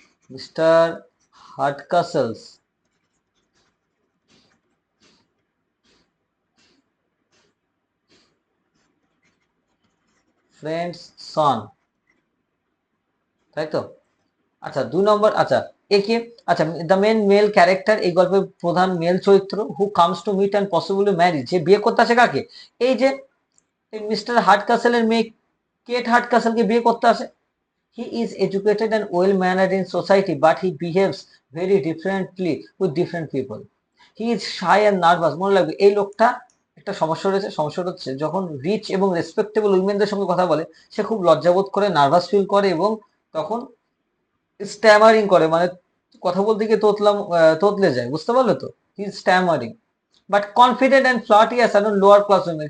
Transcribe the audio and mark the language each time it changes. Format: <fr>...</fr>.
<en>mister Hardcastle's friend's son,</en> <bn>তাই তো? আচ্ছা, 2 নম্বর, আচ্ছা একে, আচ্ছা</bn> <en>the main male character,</en> <bn>এই গল্পের প্রধান মেল চরিত্র,</bn> <en>who comes to meet and possibly marry,</en> <bn>যে বিয়ে করতে আসে কাকে? এই যে মিস্টার হার্ট কাসেলের মেয়ে কেট হার্ট কাসেলকে বিয়ে করতে আসে।</bn> <en>He is educated and well mannered in society, but he behaves very differently with different people. He is shy and nervous.</en> <bn>মনে লাগবে এই লোকটা একটা সমস্যা রয়েছে, সমস্যাটা হচ্ছে যখন রিচ এবং রেসপেক্টেবল উইমেনদের সঙ্গে কথা বলে সে খুব লজ্জাবোধ করে, নার্ভাস ফিল করে এবং তখন স্ট্যামারিং করে, মানে কথা বলতে গিয়ে তোতলে যায়, বুঝতে পারলে তো?</bn> <en>He is stammering but confident and flirty as certain lower class women.</en>